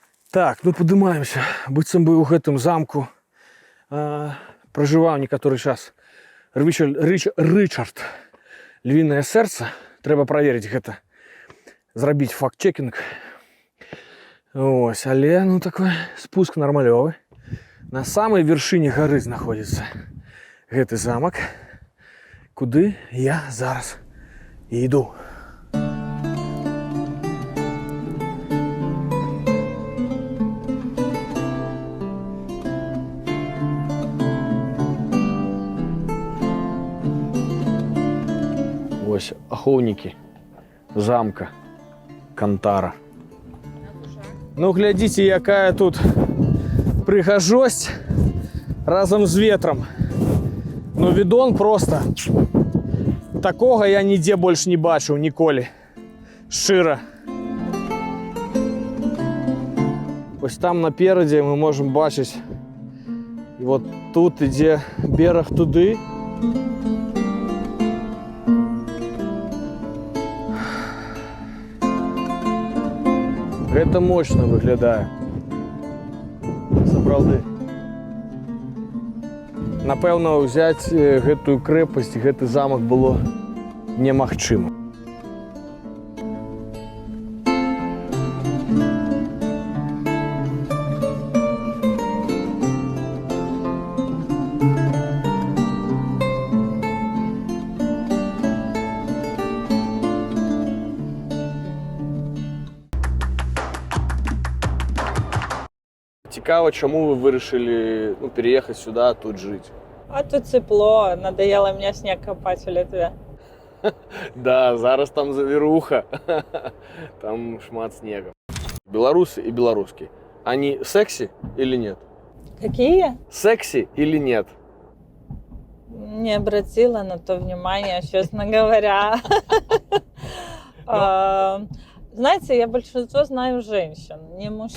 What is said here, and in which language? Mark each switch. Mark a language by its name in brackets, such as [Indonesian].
[Belarusian] Так, ну падымаемся. Быццам бы ў гэтым замку пражываў некаторы час Рычард Львінае сэрца. Трэба праверыць гэта. Зрабіць факт-чекінг. Ось, але ну такой спуск нармалёвы. На самай вяршыні гары знаходзіцца гэты замак, куды я зараз і іду. Ось ахоўнікі замка Кантара. Ну, глядзіце, якая тут прыгажосць разам з ветрам. Ну, відон просто. Такога я нідзе больш не бачыў ніколі. Шчыра. Ось там наперадзе мы можам бачыць. І вот тут ідзе бераг туды. Гэта мощна выглядае. Сапраўды. Напэўна, ўзяць гэтую крэпасць, гэты замак было немагчыма. [Ukrainian] Цікаво, чому ви вирішили переїхати сюди, тут жити? [Russian] А тут тепло, надоело мне снег копать в Литве. [Belarusian] Да, зараз там завіруха, там шмат снега. [Russian] Белорусы и белорусские, они секси или нет? Какие? Секси или нет? Не обратила на то внимания, честно говоря. Знаете, я большинство знаю женщин, не мужчин.